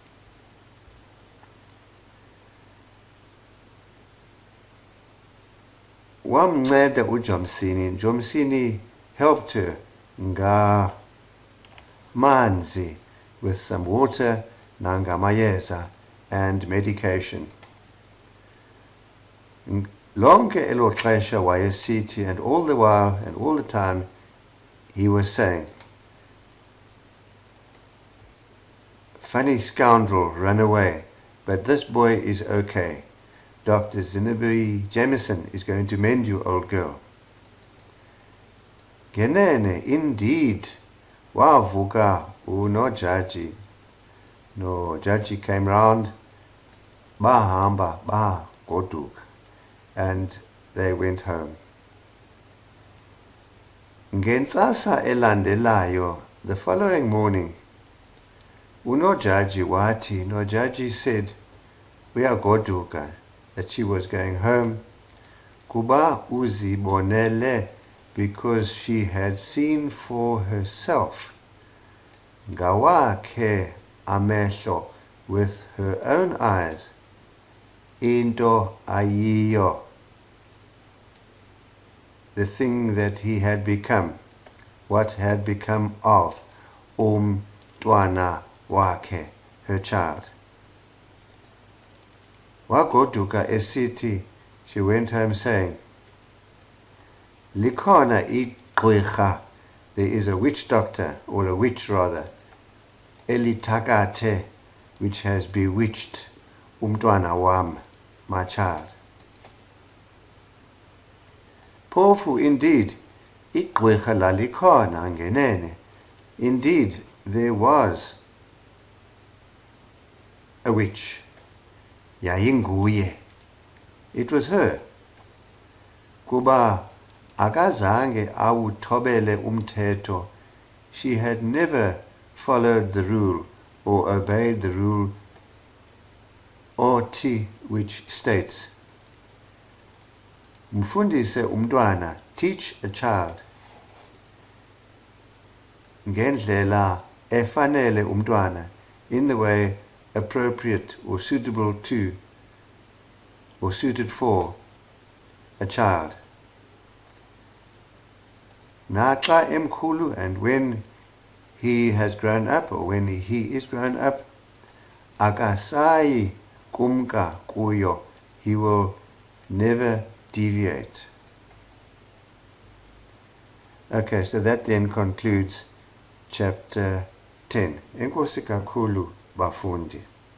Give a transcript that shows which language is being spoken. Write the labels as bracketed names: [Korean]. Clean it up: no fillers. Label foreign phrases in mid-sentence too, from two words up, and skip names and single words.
[Xhosa] Wamnceda uJomsini. [English] Jomsini helped her ngamanzi, with some water, nangamayeza, and medication. [Xhosa] Lonke elo xesha wayesithi, [English] and all the while and all the time he was saying, funny scoundrel, run away, but this boy is okay. Dr. Zinnaby Jamison is going to mend you, old girl. [Xhosa] Genene, indeed. Wavuka uNojaji. [English] Nojaji came round, [Xhosa] bahamba, goduka, [English] and they went home. [Xhosa] Ngentsasa elandelayo, [English] the following morning, [Xhosa] uNojaji wati, [English] Nojaji said, we are goduka, that she was going home, [Xhosa] kuba uzibonele, [English] because she had seen for herself, [Xhosa] ngawakhe amehlo, [English] with her own eyes, [Xhosa] into ayiyo, [English] the thing that he had become, what had become of [Xhosa] umntwana wakhe, [English] her child. [Xhosa] Wagoduka esithi, [English] she went home saying, [Xhosa] likhona igqwirha, [English] there is a witch doctor, or a witch rather, elitakathe, which has bewitched [Xhosa] umntwana wam, [English] my child. [Xhosa] Phofu, indeed, igqwirha lalikhona ngenene. [English] Indeed, there was a witch. Yayinguye. It was her. [Xhosa] Kuba akazange awuthobele umthetho. [English] She had never followed the rule or obeyed the rule othi, which states, [Xhosa] mfundise umntwana, [English] teach a child, [Xhosa] ngendlela efanele umntwana, [English] in the way appropriate or suitable to or suited for a child. [Xhosa] Naxa emkhulu, [English] and when he has grown up, or when he is grown up, [Xhosa] akasayi kumka kuyo, [English] he will never deviate. Okay, so that then concludes chapter 10. [Xhosa] Enkosi kakhulu bafundi.